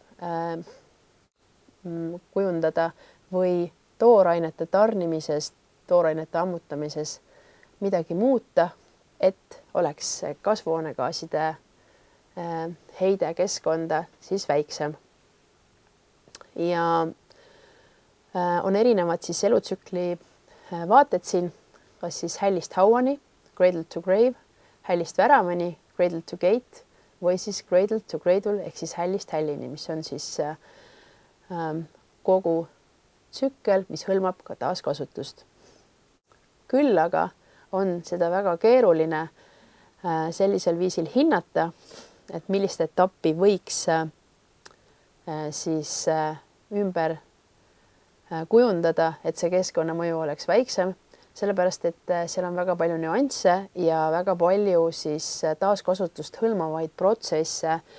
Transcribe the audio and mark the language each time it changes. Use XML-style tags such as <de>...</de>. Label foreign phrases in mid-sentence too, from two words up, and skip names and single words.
<et>kujundada või toorainete tarnimisest, toorainete ammutamises midagi muuta, et oleks kasvuhoonegaaside heide keskkonda siis väiksem. Ja on erinevad siis elutsükli vaated siin, kas siis hällist hauani,</et> <en>cradle to grave,</en> <et>hällist väravani,</et> <en>cradle to gate</en> <et>või siis</et> <en>cradle to cradle</en> <et>ehk siis hällist hällini, mis on siis kogu tsükkel, mis hõlmab ka taaskasutust. Küll aga on seda väga keeruline sellisel viisil hinnata, et millist etappi võiks siis ümber kujundada, et see keskkonnamõju oleks väiksem, sellepärast et seal on väga palju nüansse ja väga palju siis taaskasutust hõlmavaid protsesse</et>